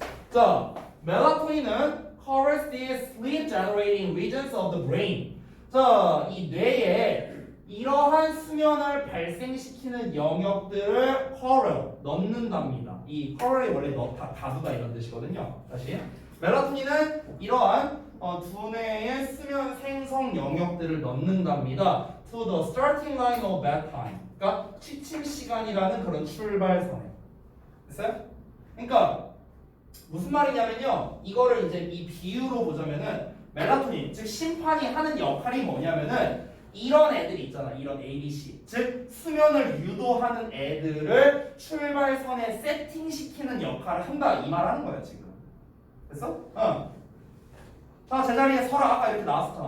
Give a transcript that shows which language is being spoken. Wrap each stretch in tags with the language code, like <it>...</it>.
<ko>자, 멜라토닌은</ko> <en>covers the sleep generating regions of the brain.</en> <ko>자, 이 뇌에 이러한 수면을 발생시키는 영역들을 cover, 넣는답니다. 이 cover이 원래 넣다, 가두다 이런 뜻이거든요. 다시. 멜라토닌은 이러한 두뇌의 수면 생성 영역들을 넣는답니다.</ko> <en>To the starting line of bedtime.</en> <ko>그러니까 취침 시간이라는 그런 출발선에. 됐어요? 그러니까 무슨 말이냐면요. 이거를 이제 이 비유로 보자면은 멜라토닌, 즉 심판이 하는 역할이 뭐냐면은 이런 애들이 있잖아. 이런 ABC. 즉 수면을 유도하는 애들을 출발선에 세팅시키는 역할을 한다. 이 말 하는 거야, 지금. 됐어? 자, 제자리에 서라. 아까 이렇게 나왔었잖아.</ko>